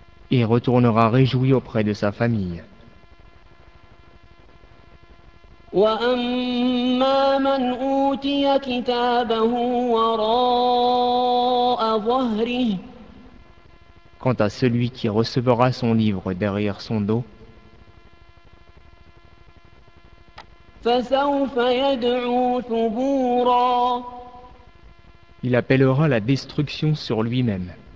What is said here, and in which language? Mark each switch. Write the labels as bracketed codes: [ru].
[fr] Et retournera réjoui auprès de sa famille. [ar] وأما من أوتي كتابه وراء ظهره. [fr] Quant à celui qui recevra son livre derrière son dos. [ar] فسوف يدعو ثبورا. [fr] Il appellera la destruction sur lui-même.